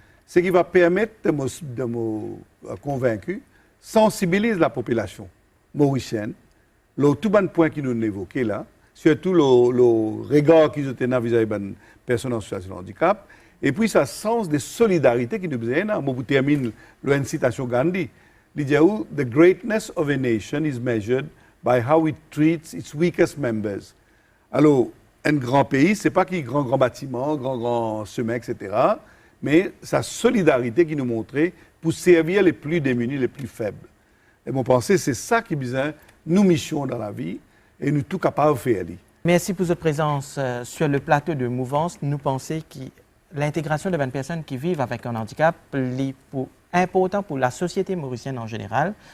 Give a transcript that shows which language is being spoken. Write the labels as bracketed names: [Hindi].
[French] Ce qui va permettre de me convaincre, sensibiliser la population mauricienne, le tout bon point qui nous évoqué là, surtout le regard qu'ils ont vis-à-vis des personnes en situation de handicap, et puis ce sens de solidarité qui nous besoin. Moi, je termine l'incitation Gandhi. Il dit [English] « The greatness of a nation is measured by how it treats its weakest members ». [French] Alors, un grand pays, ce n'est pas qu'il y a grand bâtiment, grand sommet, etc., mais sa solidarité qui nous montrait pour servir les plus démunis, les plus faibles. Et mon pensée, c'est ça qui besoin nous mission dans la vie et nous tout capables de faire. Merci pour votre présence sur le plateau de Mouvance. Nous pensons que l'intégration de 20 personnes qui vivent avec un handicap est important pour la société mauricienne en général.